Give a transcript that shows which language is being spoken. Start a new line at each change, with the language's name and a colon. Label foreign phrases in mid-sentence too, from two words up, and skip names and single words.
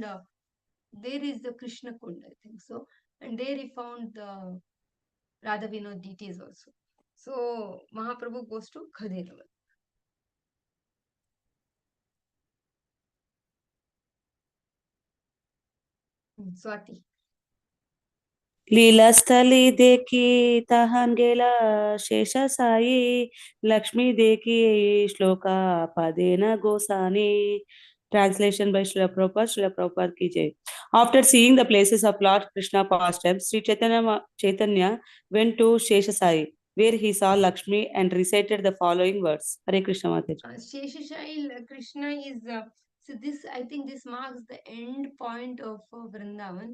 English: There is the Krishna Kund, I think so, and there he found the Radha Vinod deities also. So Mahaprabhu goes to Khadiravan. Swati.
Bangla: লীলা স্থলী দেখি তহন গেলা শেষ সাই লক্ষ্মী দেখি শ্লোকা পদেন গোসানি.
English: Translation by Srila Prabhupada. Srila Prabhupada
Hindi: ki jai.
English: After seeing the places of Lord Krishna pastimes, Sri Chaitanya went to Sheshasai, where he saw Lakshmi and recited the following words. Hare Krishna Mataji. Sheshashai Krishna is so this, I think this marks the end point of Vrindavan.